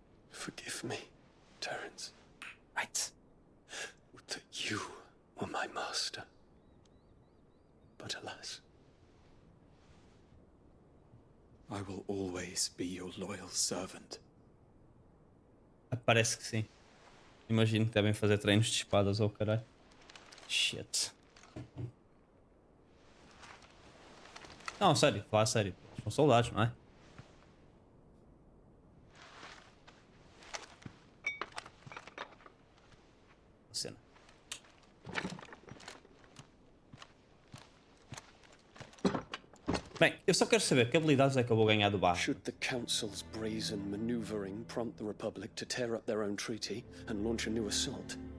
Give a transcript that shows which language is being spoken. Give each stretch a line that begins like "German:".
English: Forgive me, Terence. Right. Would that you were my master. But alas. I will always be your loyal servant.
Portuguese: Parece que sim. Imagino que devem fazer treinos de espadas ou caralho.
English: Shit.
Portuguese: Não, sério, falar sério. São soldados, não é? Cena. Bem, eu só quero saber que habilidades é que eu vou ganhar do barro.
English: Should the Council's brazen maneuvering prompt the Republic to tear up their own treaty and launch a new assault?